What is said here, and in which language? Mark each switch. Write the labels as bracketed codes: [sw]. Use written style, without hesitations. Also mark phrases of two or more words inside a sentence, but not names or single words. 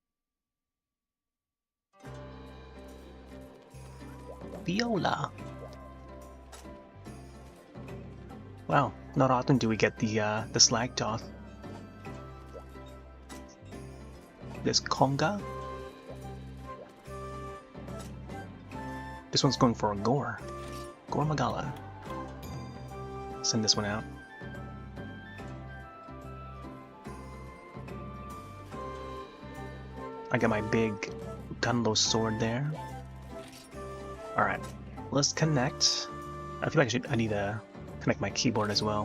[en] Viola. Wow, not often do we get the slag toth. This conga. This one's going for a gore. Gore Magala. Send this one out. I got my big Gunlo sword there. Alright, let's connect. I feel like I need to connect my keyboard as well.